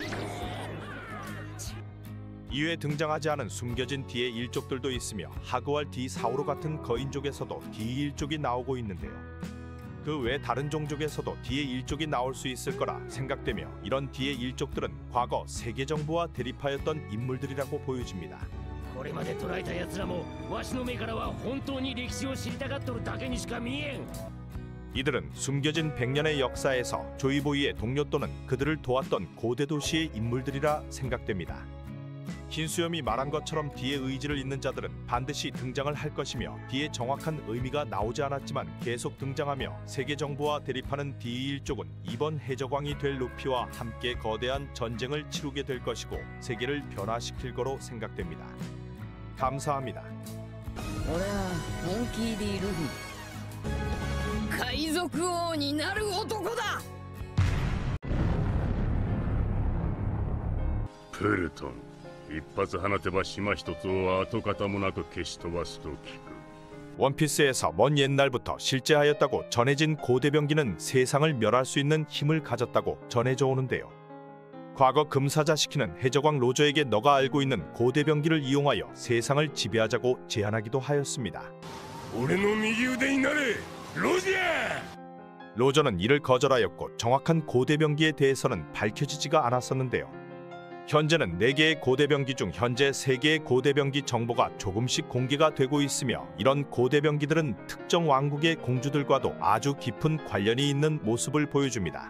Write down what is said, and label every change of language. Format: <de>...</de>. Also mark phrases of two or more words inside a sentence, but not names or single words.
<ko>이외에 등장하지 않은 숨겨진 D의 일족들도 있으며 하그왈 D4호로 같은 거인족에서도 D1족이 나오고 있는데요. 그 외 다른 종족에서도 D의 일족이 나올 수 있을 거라 생각되며 이런 D의 일족들은 과거 세계 정부와 대립하였던 인물들이라고 보여집니다.</ko> <ja>これまで捕らえた奴らもわしの目からは本当に歴史を知りたがっとるだけにしか見えん。</ja> <ko>이들은 숨겨진 100년의 역사에서 조이보이의 동료 또는 그들을 도왔던 고대 도시의 인물들이라 생각됩니다. 흰수염이 말한 것처럼 D의 의지를 잇는 자들은 반드시 등장을 할 것이며 D의 정확한 의미가 나오지 않았지만 계속 등장하며 세계 정부와 대립하는 D1족은 이번 해적왕이 될 루피와 함께 거대한 전쟁을 치르게 될 것이고 세계를 변화시킬 거로 생각됩니다. 감사합니다.</ko> <ja>俺はモンキー D ルフィ、海賊王になる男だ。プルトン、一発放てば島一つを跡形もなく消し飛ばすと聞く。</ja> <ko>원피스에서 먼 옛날부터 실제하였다고 전해진 고대병기는 세상을 멸할 수 있는 힘을 가졌다고 전해져 오는데요. 과거 금사자시키는 해적왕 로저에게 너가 알고 있는 고대병기를 이용하여 세상을 지배하자고 제안하기도 하였습니다.</ko> <ja>俺の右腕になれ、ロジャー！</ja> <ko>로저는 이를 거절하였고 정확한 고대병기에 대해서는 밝혀지지가 않았었는데요. 현재는 4개의 고대병기 중 현재 3개의 고대병기 정보가 조금씩 공개가 되고 있으며 이런 고대병기들은 특정 왕국의 공주들과도 아주 깊은 관련이 있는 모습을 보여줍니다.</ko>